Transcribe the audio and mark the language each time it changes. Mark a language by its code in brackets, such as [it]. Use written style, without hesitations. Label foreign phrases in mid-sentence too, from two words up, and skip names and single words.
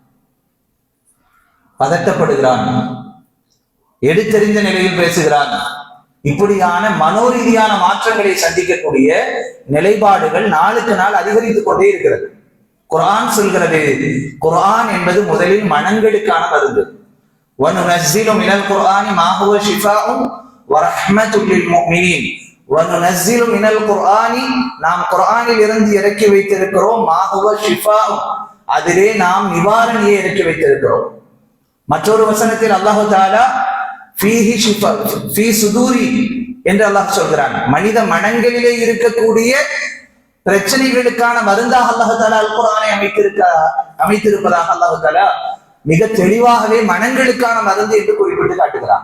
[ta] பதட்டப்படுகிறான், எடுத்தெறிந்த நிலையில் பேசுகிறான். இப்படியான மனோரீதியான மாற்றங்களை சந்திக்கக்கூடிய நிலைப்பாடுகள் நாளுக்கு நாள் அதிகரித்துக் கொண்டே இருக்கிறது. குர்ஆன் சொல்கிறது, குர்ஆன் என்பது முதலில் மனங்களுக்கான மருந்து. [ar] وَنُنَزِّلُ مِنَ الْقُرْآنِ مَا هُوَ شِفَاءٌ وَرَحْمَةٌ لِلْمُؤْمِنِينَ وَنُنَزِّلُ مِنَ الْقُرْآنِ [ta] நாம் குர்ஆனில் இருந்து இறக்கி வைத்திருக்கிறோம். [ar] مَا هُوَ شِفَاءٌ [ta] அதிலே நாம் நிவாரணியை இறக்கி வைத்திருக்கிறோம். மற்றொரு வசனத்தில் [ar] الله تعالى فيه شفاء في صدور [ta] என்று அல்லாஹ் சொல்கிறான். மனித மனங்களிலே இருக்கக்கூடிய பிரச்சனைகளுக்கான மருந்தாக [ar] الله تعالى [ta] அல் குர்ஆனை அமைத்திருப்பதாக [ar] الله تعالى [ta] மிக தெளிவாகவே மனங்களுக்கான மருந்து என்று குறிப்பிட்டு காட்டுகிறான்.